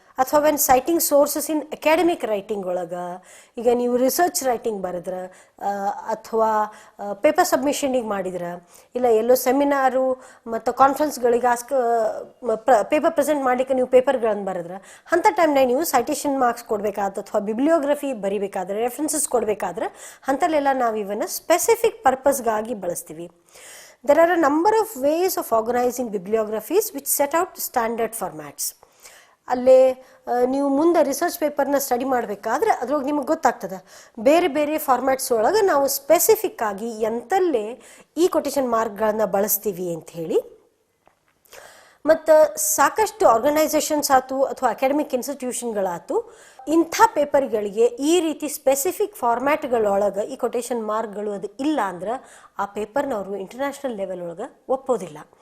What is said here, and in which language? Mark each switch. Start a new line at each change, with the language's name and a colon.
Kannada: ಅಥವಾ
English: when citing sources in academic writing
Kannada: ಒಳಗೆ, ಈಗ ನೀವು ರಿಸರ್ಚ್ ರೈಟಿಂಗ್ ಬರೆದ್ರೆ ಅಥವಾ ಪೇಪರ್ ಸಬ್ಮಿಷನಿಗೆ ಮಾಡಿದ್ರೆ, ಇಲ್ಲ ಎಲ್ಲೋ ಸೆಮಿನಾರು ಮತ್ತು ಕಾನ್ಫರೆನ್ಸ್ಗಳಿಗೆ ಪೇಪರ್ ಪ್ರೆಸೆಂಟ್ ಮಾಡಲಿಕ್ಕೆ ನೀವು ಪೇಪರ್ಗಳನ್ನು ಬರೆದ್ರೆ, ಅಂಥ ಟೈಮ್ನಾಗ ನೀವು ಸೈಟೇಷನ್ ಮಾರ್ಕ್ಸ್ ಕೊಡಬೇಕಾದ್ರೆ ಅಥವಾ ಬಿಬ್ಲಿಯೋಗ್ರಫಿ ಬರಿಬೇಕಾದ್ರೆ, ರೆಫರೆನ್ಸಸ್ ಕೊಡಬೇಕಾದ್ರೆ ಅಂಥಲ್ಲೆಲ್ಲ ನಾವು ಇವನ್ನ ಸ್ಪೆಸಿಫಿಕ್ ಪರ್ಪಸ್ಗಾಗಿ ಬಳಸ್ತೀವಿ.
English: There are a number of ways of organizing bibliographies which set out standard formats.
Kannada: ಅಲ್ಲೇ ನೀವು ಮುಂದೆ ರಿಸರ್ಚ್ ಪೇಪರ್ನ ಸ್ಟಡಿ ಮಾಡಬೇಕಾದ್ರೆ ಅದ್ರೊಳಗೆ ನಿಮಗೆ ಗೊತ್ತಾಗ್ತದೆ ಬೇರೆ ಬೇರೆ ಫಾರ್ಮ್ಯಾಟ್ಸ್ ಒಳಗೆ ನಾವು ಸ್ಪೆಸಿಫಿಕ್ ಆಗಿ ಎಂತಲ್ಲೇ ಈ ಕೊಟೇಶನ್ ಮಾರ್ಕ್ಗಳನ್ನ ಬಳಸ್ತೀವಿ ಅಂತ ಹೇಳಿ. ಮತ್ತು ಸಾಕಷ್ಟು ಆರ್ಗನೈಸೇಷನ್ಸ್ ಆಯ್ತು ಅಥವಾ ಅಕಾಡೆಮಿಕ್ ಇನ್ಸ್ಟಿಟ್ಯೂಷನ್ಗಳಾಯ್ತು ಇಂಥ ಪೇಪರ್ಗಳಿಗೆ ಈ ರೀತಿ ಸ್ಪೆಸಿಫಿಕ್ ಫಾರ್ಮ್ಯಾಟ್ಗಳೊಳಗೆ ಈ ಕೊಟೇಶನ್ ಮಾರ್ಕ್ಗಳು ಅದು ಇಲ್ಲ ಅಂದ್ರೆ ಆ ಪೇಪರ್ನವರು ಇಂಟರ್ನ್ಯಾಷನಲ್ ಲೆವೆಲ್ ಒಳಗೆ ಒಪ್ಪೋದಿಲ್ಲ.